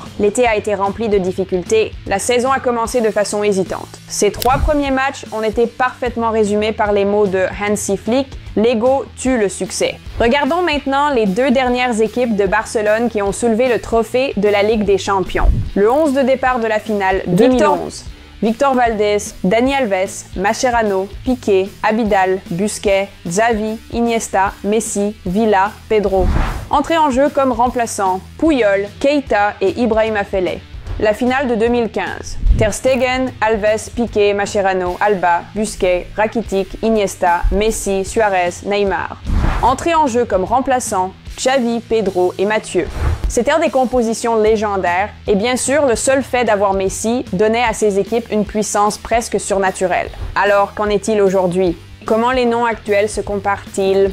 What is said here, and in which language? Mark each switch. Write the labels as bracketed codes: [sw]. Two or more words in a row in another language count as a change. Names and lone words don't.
[fr] L'été a été rempli de difficultés, la saison a commencé de façon hésitante. Ces 3 premiers matchs ont été parfaitement résumés par les mots de Hansi Flick, l'ego tue le succès. Regardons maintenant les 2 dernières équipes de Barcelone qui ont soulevé le trophée de la Ligue des Champions. Le 11 de départ de la finale 2011. Victor Valdés, Dani Alves, Mascherano, Piqué, Abidal, Busquets, Xavi, Iniesta, Messi, Villa, Pedro. Entrés en jeu comme remplaçants, Puyol, Keita et Ibrahima Afellay. La finale de 2015. Ter Stegen, Alves, Piqué, Mascherano, Alba, Busquets, Rakitic, Iniesta, Messi, Suarez, Neymar. Entrés en jeu comme remplaçants, Xavi, Pedro et Mathieu. C'étaient des compositions légendaires et bien sûr, le seul fait d'avoir Messi donnait à ces équipes une puissance presque surnaturelle. Alors, qu'en est-il aujourd'hui? Comment les noms actuels se comparent-ils?